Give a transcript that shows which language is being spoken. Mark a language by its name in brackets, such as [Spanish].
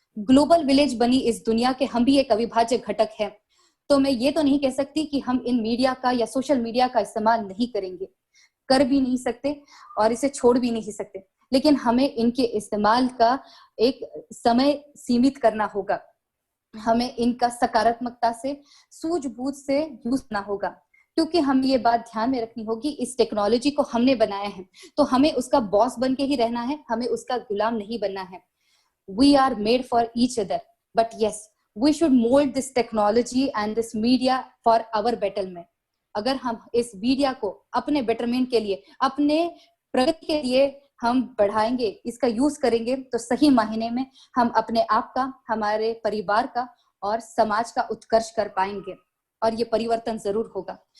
[Hindi] Global village बनी इस दुनिया के हम भी एक अविभाज्य घटक है। तो मैं ये तो नहीं कह सकती कि हम इन मीडिया का या सोशल मीडिया का इस्तेमाल नहीं करेंगे, कर भी नहीं सकते और इसे छोड़ भी नहीं सकते, लेकिन हमें इनके इस्तेमाल का एक समय सीमित करना होगा। हमें इनका सकारात्मकता से, सूझबूझ से यूज करना होगा, क्योंकि हमें ये बात ध्यान में रखनी होगी, इस टेक्नोलॉजी को हमने बनाया है तो हमें उसका बॉस बन के ही रहना है, हमें उसका गुलाम नहीं बनना है। [English] We are made for each other, but yes, we should mold this technology and this media for our betterment. [Hindi] अगर हम इस मीडिया को अपने बेटरमेंट के लिए, अपने प्रगति के लिए हम बढ़ाएंगे, इसका यूज करेंगे, तो सही मायने में हम अपने आप का, हमारे परिवार का और समाज का उत्कर्ष कर पाएंगे और ये परिवर्तन जरूर होगा।